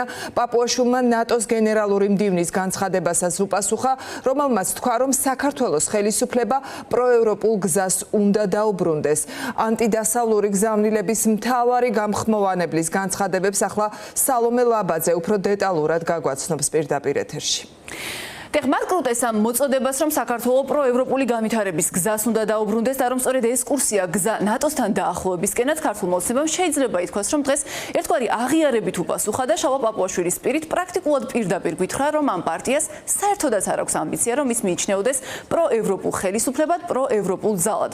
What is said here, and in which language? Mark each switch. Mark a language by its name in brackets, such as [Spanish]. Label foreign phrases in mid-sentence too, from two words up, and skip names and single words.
[Georgian] პაპუაშვილმა ნატოს გენერალური მდივნის განცხადებასაც უპასუხა, რომელმაც თქვა, რომ საქართველოს ხელისუფლება პროევროპულ გზას უნდა დაუბრუნდეს. ანტიდასავლური გზავნილების მთავარი გამხმოვანებლის განცხადებებს ახლა სალომე ლაბაძე უფრო დეტალურად გაგვაცნობს პირდაპირ ეთერში. Mark Rutte am მოწოდებას რომ საქართველოს პროევროპული განვითარების გზას უნდა დაუბრუნდეს და რომ სწორედ ეს კურსია გზა ნატოსთან დაახლოებისკენაც ქართულ მოცემამ შეიძლება ითქვას რომ დღეს ერთგვარი აღიარებით უპასუხა და შავა პაპუაშვილის პირით პრაქტიკულად პირდაპირ გითხრა რომ ამ პარტიას საერთოდაც არ აქვს ამბიცია რომ ის მიიჩნეოდეს პროევროპულ ხელისუფლებად, პროევროპულ ძალად.